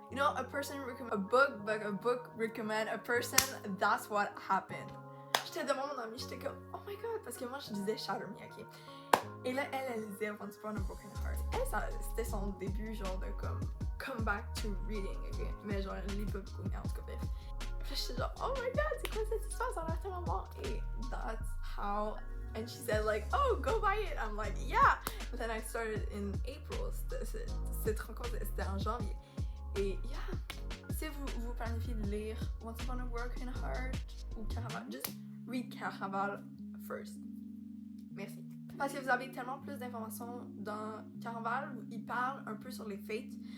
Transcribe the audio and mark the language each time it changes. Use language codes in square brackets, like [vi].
[en] You know, a book recommend a person, that's what happened. [fr] J'étais devant mon amie, j'étais comme, [en] oh my god, [fr] parce que moi je disais Shatter Me, ok? Et là, elle lisait Once Upon a Broken Heart. Elle, c'était son début, genre de comme, [en] come back to reading, [fr] ok? Mais genre, elle lit pas beaucoup, mais en tout cas, bref. Puis j'étais genre, [en] oh my god, [fr] c'est quoi cette histoire? Ça a l'air tellement bon. Et [en] that's how. And she said, like, oh, go buy it. I'm like, yeah. And then I started in April. [fr] Cette rencontre, c'était en janvier. Et yeah. Si vous planifiez de lire Once Upon a Broken Heart ou Caraval, [en] just read Caraval first. [fr] Merci. Parce que vous avez tellement plus d'informations dans Caraval où il parle un peu sur les fates.